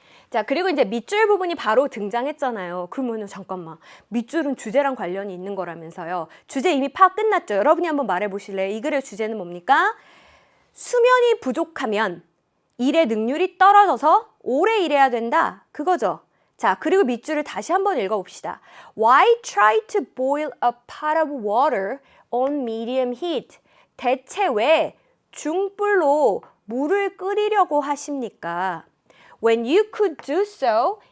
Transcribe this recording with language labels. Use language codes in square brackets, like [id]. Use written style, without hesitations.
[ko] 자, 그리고 이제 밑줄 부분이 바로 등장했잖아요. 그러면은 잠깐만, 밑줄은 주제랑 관련이 있는 거라면서요. 주제 이미 파악 끝났죠? 여러분이 한번 말해보실래요? 이 글의 주제는 뭡니까? 수면이 부족하면 일의 능률이 떨어져서 오래 일해야 된다. 그거죠. 자, 그리고 밑줄을 다시 한번 읽어봅시다. [en] Why try to boil a pot of water on medium heat? [ko] 대체 왜 중불로 물을 끓이려고 하십니까? [en] When you could do so